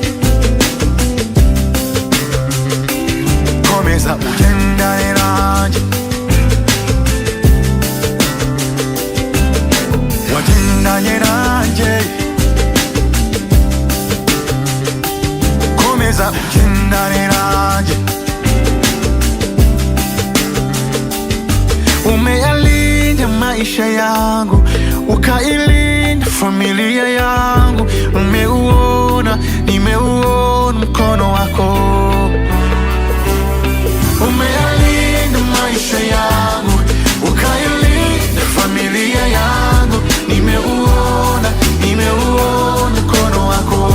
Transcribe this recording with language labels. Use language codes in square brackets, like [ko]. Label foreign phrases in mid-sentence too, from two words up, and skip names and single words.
[rw] komeza ugendane nanjye wagendanye nanjye komeza ugendane nanjye [sw] umeyalinda maisha yangu ukailinda familia yangu nimeuona mkono wako umeyalinda maisha yangu ukailinda familia yangu nimeuona mkono wako